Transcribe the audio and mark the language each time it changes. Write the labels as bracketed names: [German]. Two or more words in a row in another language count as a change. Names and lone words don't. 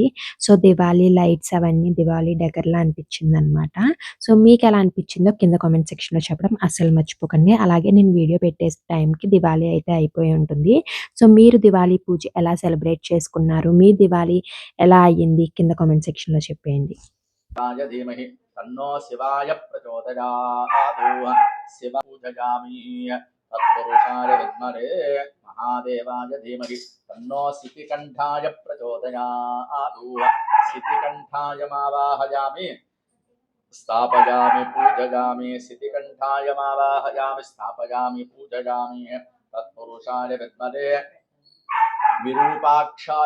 [Telugu] సో, దివాళీ లైట్స్ అవన్నీ దివాళీ డెకర్‌లా అనిపిచ్చిందనమాట. సో, మీకెలా అనిపిచ్చిందో కింద [English] comment section లో [Telugu] చెప్పడం అస్సలు మర్చిపోకండి. అలాగే నేను వీడియో పెట్టే టైంకి దివాళీ అయితే అయిపోయి ఉంటుంది. సో, మీరు దివాళీ పూజ ఎలా సెలబ్రేట్ చేసుకున్నారు? మీ దివాళీ ఎలా అయ్యింది? కింద [English] comment section లో [Telugu] చెప్పేయండి. [Sanskrit] शिवाय धीमहि तन्नो शिवाय प्रचोदयात् शिव पूजयामि तत्पुरुषाय विद्महे महादेवाय धीमहि तन्नो सितिकण्ठाय प्रचोदयात् सितिकण्ठाय मावाहयामि स्थापयामि पूजयामि सितिकण्ठाय मावाहयामि स्थापयामि पूजयामि तत्पुरुषाय विद्महे विरूपाक्षाय